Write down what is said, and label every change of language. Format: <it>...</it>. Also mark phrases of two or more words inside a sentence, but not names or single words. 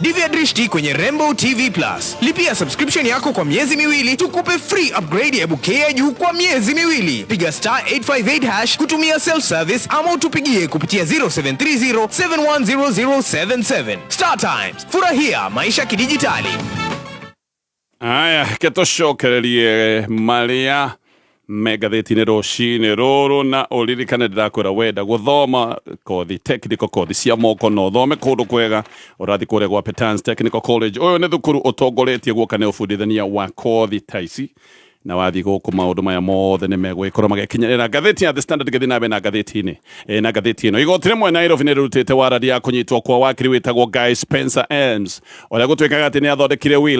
<sw>Divya Drishti kwenye Rainbow TV+. Lipia subscription yako kwa miezi miwili tukupe</sw> <en>free upgrade</en> <sw>ya bouquet ya juu kwa miezi miwili. Piga *858# kutumia</sw> <en>self service</en> <sw>ama utupigie kupitia 0730710077. Star Times, furahia maisha kidijitali.</sw> <ki>Aya ketũcokererie marĩa megathĩti-inĩ rũcinĩ rũrũ na ũririkane ndĩrakwĩra wenda gũthoma kothi technical kothi cia moko no thome kũndũ kwega ũrathi kũrĩa gwa Petans Technical College ũyũ nĩ thukuru ũtongoretie guoka nĩ ũbundithania wa kothi ta ici na wathi gũkũ maũndũ maya mothe nĩ megwĩkorwo magĩkinyĩrĩra ngathĩti ya The Standard gĩthiĩ na mbere na ngathĩti-inĩ na ngathĩti ĩno igoti rĩmwe Nairobi nĩ rĩrutĩte warandi ya kũnyitwo kwa wakiri wĩtagwo Guy Spencer Elms ũrĩa gũtuĩkaga atĩ nĩ athondekire will</ki>